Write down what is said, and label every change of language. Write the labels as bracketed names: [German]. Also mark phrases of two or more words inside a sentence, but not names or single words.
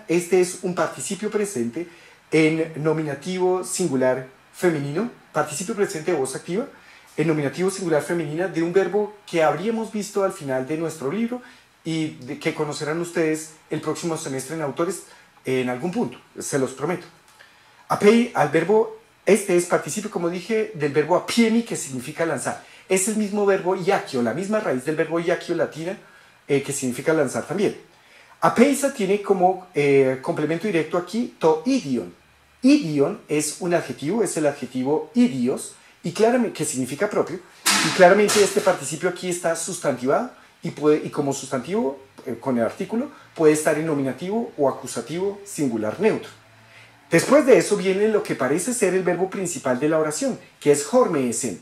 [Spanish] Este es un participio presente en nominativo singular femenino, participio presente de voz activa, en nominativo singular femenina de un verbo que habríamos visto al final de nuestro libro y que conocerán ustedes el próximo semestre en autores en algún punto, se los prometo. Al verbo, este es participio, como dije, del verbo apiemi, que significa lanzar. Es el mismo verbo iacchio, la misma raíz del verbo iacchio latina, que significa lanzar también. Apeisa tiene como complemento directo aquí [Greek] τὸ ἴδιον. [Spanish] Idion es un adjetivo, es el adjetivo idios, y claramente, que significa propio, y claramente este participio aquí está sustantivado, y como sustantivo, con el artículo, puede estar en nominativo o acusativo singular neutro. Después de eso viene lo que parece ser el verbo principal de la oración, que es hormeesen.